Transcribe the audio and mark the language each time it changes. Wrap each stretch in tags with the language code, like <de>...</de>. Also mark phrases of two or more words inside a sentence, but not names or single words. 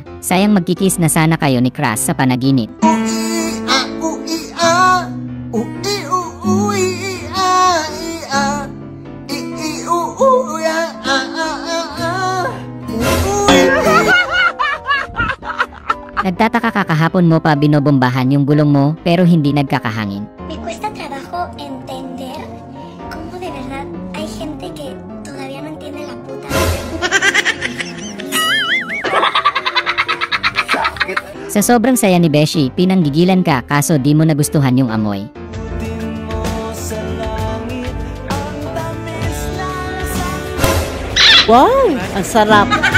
<tl>Sayang magkikis na sana kayo ni Crush sa panaginip. Nagtataka ka kahapon mo pa binobombahan yung gulong mo pero hindi nagkakahangin.</tl> <es>Me cuesta trabajo entender cómo de verdad hay gente que todavía no entiende la puta.</es> <tl>Sa sobrang saya ni Beshi, pinanggigilan ka kaso di mo nagustuhan yung amoy. Wow! Ang sarap!</tl>